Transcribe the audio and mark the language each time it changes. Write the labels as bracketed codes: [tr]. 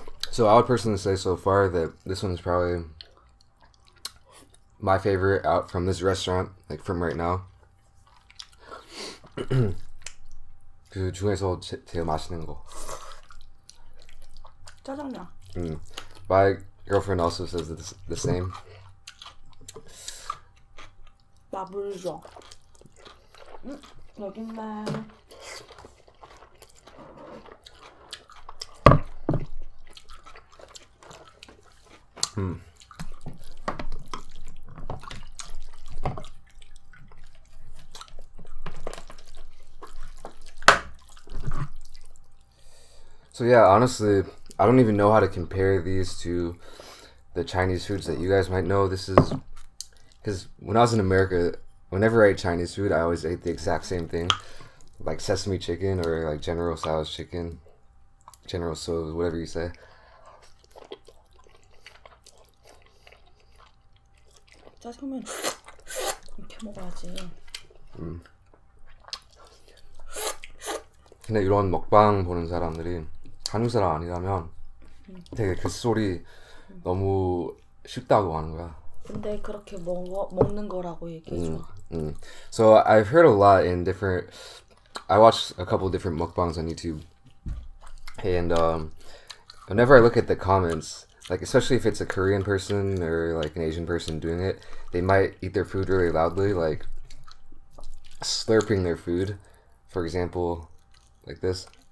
[en] So I would personally say so far that this one's probably my favorite out from this restaurant, like from right now. [ko] 그 중에서 제일 맛있는 거. 짜장면. [en] My girlfriend also says the same. [ko] 나 물 줘. 여기 있네. [en] So yeah, honestly, I don't even know how to compare these to the Chinese foods that you guys might know. This is because when I was in America, whenever I ate Chinese food, I always ate the exact same thing, like sesame chicken or like General Tso's chicken, General Tso's, whatever you say. [ko] 짜장면 이렇게 먹어야지. 근데 이런 먹방 보는 사람들이 한국 사람 아니라면 되게 그 소리 너무 쉽다고 하는 거야. 근데 그렇게 먹는 거라고 얘기해줘. [en] So I've heard a lot in different. I watched a couple different mukbangs on YouTube, and whenever I look at the comments, like especially if it's a Korean person or like an Asian person doing it, they might eat their food really loudly, like slurping their food, for example, like this.